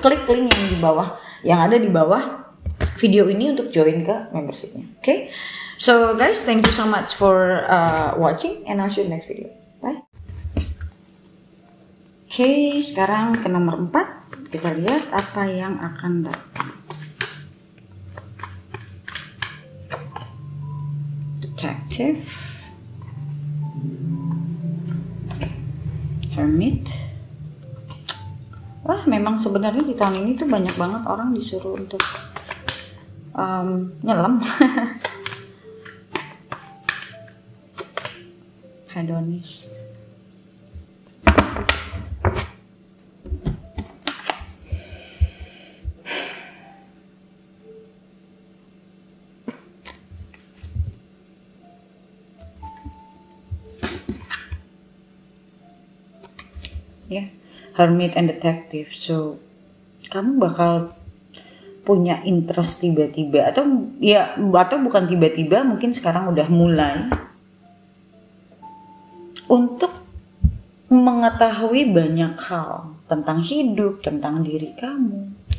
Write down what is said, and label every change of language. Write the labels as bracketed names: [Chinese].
[Indonesian] Klik link yang di bawah, yang ada di bawah video ini untuk join ke membershipnya. [English] Oke, so guys, thank you so much for watching, and I'll see you next video. Bye. [Indonesian] Oke, sekarang ke nomor 4. Kita lihat apa yang akan datang. The [English] Detective, Hermit. [Indonesian] Wah, memang sebenarnya di tahun ini tuh banyak banget orang disuruh untuk nyelam. [English] Hedonist. Ya, Hermit and Detective. [Indonesian] So, kamu bakal punya interest tiba-tiba atau bukan tiba-tiba, mungkin sekarang udah mulai untuk mengetahui banyak hal tentang hidup, tentang diri kamu.